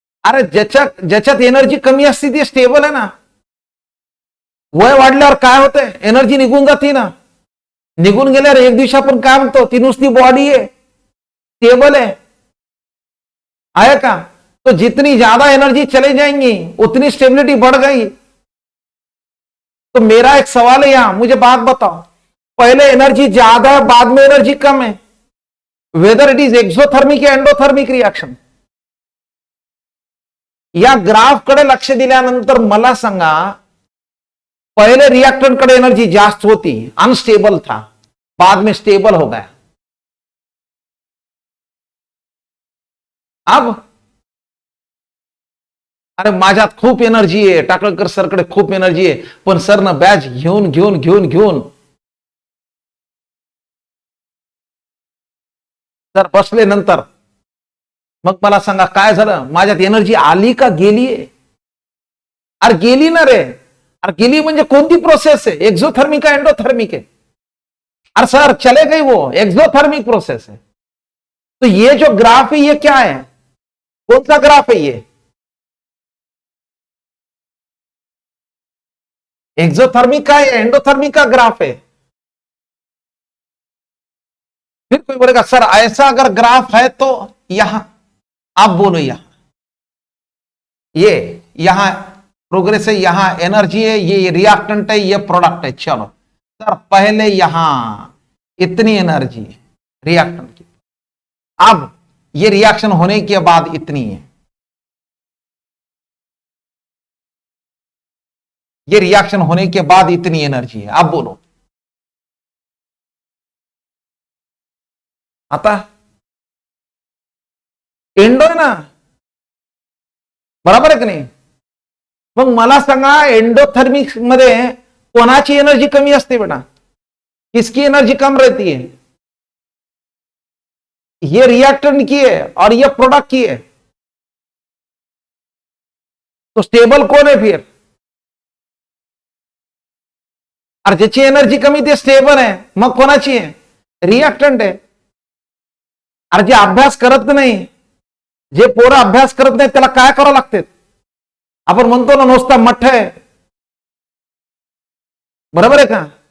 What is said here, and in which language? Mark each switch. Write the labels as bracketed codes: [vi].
[mr] अरे ज्याच्यात एनर्जी कमी असते ती स्टेबल आहे ना। वय वाढल्यावर काय होतंय? एनर्जी निघून जाते ना, निघून गेल्यावर एक दिवशी आपण काय म्हणतो, ती नुसती बॉडी आहे, [hi] स्टेबल है का? तो जितनी ज्यादा एनर्जी चले जाएंगी उतनी स्टेबिलिटी बढ़ गई। तो मेरा एक सवाल है यहां, मुझे बात बताओ, पहले एनर्जी ज्यादा है, बाद में एनर्जी कम है, [en] whether it is [hi] एक्सोथर्मिक या एंडोथर्मिक रिएक्शन? [mr] या ग्राफ कडे लक्ष दिल्यानंतर मला सांगा, पहले रिएक्टेंट कडे एनर्जी जास्त होती, [hi] अनस्टेबल था, बाद में स्टेबल हो गया। अब [mr] अरे माझ्यात खूप एनर्जी आहे, टाकळकर सरकडे खूप एनर्जी आहे, पण सर ना बॅच घेऊन घेऊन घेऊन घेऊन सर बसले नंतर मग मला सांगा काय झालं, माझ्यात एनर्जी आली का गेलीये? अरे गेली ना रे, अरे गेली म्हणजे कोणती प्रोसेस आहे, [hi] एक्सोथर्मिक है एंडोथर्मिक है? अरे सर चले गई वो एक्सोथर्मिक प्रोसेस है। तो ये जो ग्राफ है ये क्या है, कौन सा ग्राफ है ये? एक्सोथर्मिक का या एंडोथर्मिक का ग्राफ है? फिर कोई बोलेगा सर ऐसा अगर ग्राफ है तो यहां आप बोलो, ये यहां प्रोग्रेस है, यहां एनर्जी है, ये रिएक्टेंट है, ये प्रोडक्ट है। चलो सर पहले यहां इतनी एनर्जी रिएक्टेंट की, अब ये रिएक्शन होने के बाद इतनी है, ये रिएक्शन होने के बाद इतनी एनर्जी है। आप बोलो [mr] आता एंडो आहे ना, बरोबर आहे की नाही? मग मला सांगा एंडोथर्मिक मध्ये कोणाची एनर्जी कमी असते बेटा? [hi] किसकी एनर्जी कम रहती है? ये रिएक्टेंट की है और ये प्रोडक्ट की है, तो स्टेबल कौन है फिर? [mr] और ज्याची एनर्जी कमी ते स्टेबल आहे, मग कोणाची आहे? रिएक्टंट आहे। अरे जे अभ्यास करत नाही, जे पोरं अभ्यास करत नाही त्याला काय करावं लागते? आपण म्हणतो ना नुसता मठ आहे, बरोबर आहे का?